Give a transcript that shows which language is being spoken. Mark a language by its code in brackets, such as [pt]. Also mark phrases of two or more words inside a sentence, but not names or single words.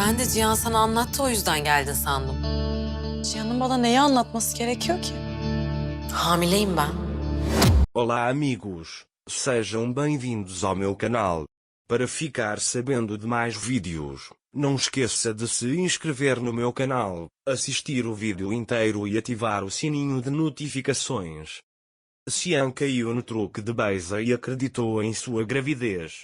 [tr] Ben de Cihan sana anlattı, o yüzden geldin sandım. Cihan'ın bana neyi anlatması gerekiyor ki? Hamileyim ben. [pt] Olá amigos, sejam bem-vindos ao meu canal. Para ficar sabendo de mais vídeos, não esqueça de se inscrever no meu canal, assistir o vídeo inteiro e ativar o sininho de notificações. Cian caiu no truque de Beisa e acreditou em sua gravidez.